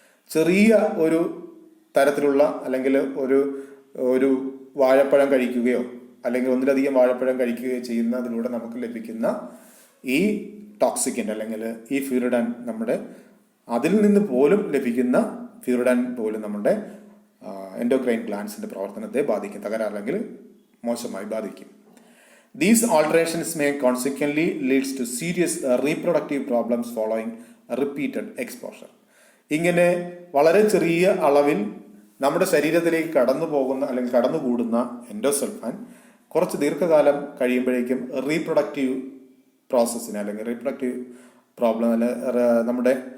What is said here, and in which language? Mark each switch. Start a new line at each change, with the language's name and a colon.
Malayalam: ചെറിയ ഒരു തരത്തിലുള്ള അല്ലെങ്കിൽ ഒരു വാഴപ്പഴം കഴിക്കുകയോ അല്ലെങ്കിൽ ഒന്നിലധികം വാഴപ്പഴം കഴിക്കുകയോ ചെയ്യുന്നതിലൂടെ നമുക്ക് ലഭിക്കുന്ന ഈ ടോക്സിക്കൻ്റ് അല്ലെങ്കിൽ ഈ ഫ്യൂരിഡൻ നമ്മുടെ അതിൽ നിന്ന് പോലും ലഭിക്കുന്ന ഫ്യൂരിഡൻ പോലും നമ്മുടെ എൻഡോക്രൈൻ ഗ്ലാൻഡ്സിൻ്റെ പ്രവർത്തനത്തെ ബാധിക്കും, തകരാറില്ലെങ്കിൽ മോശമായി ബാധിക്കും.
English: These alterations may consequently leads to serious reproductive problems following repeated exposure.
Malayalam: ഇങ്ങനെ വളരെ ചെറിയ അളവിൽ നമ്മുടെ ശരീരത്തിലേക്ക് കടന്നു പോകുന്ന അല്ലെങ്കിൽ കടന്നുകൂടുന്ന എൻഡോസൾഫാൻ കുറച്ച് ദീർഘകാലം കഴിയുമ്പോഴേക്കും റീപ്രൊഡക്റ്റീവ് പ്രോസസ്സിന് അല്ലെങ്കിൽ റീപ്രൊഡക്റ്റീവ് പ്രോബ്ലം അല്ല നമ്മുടെ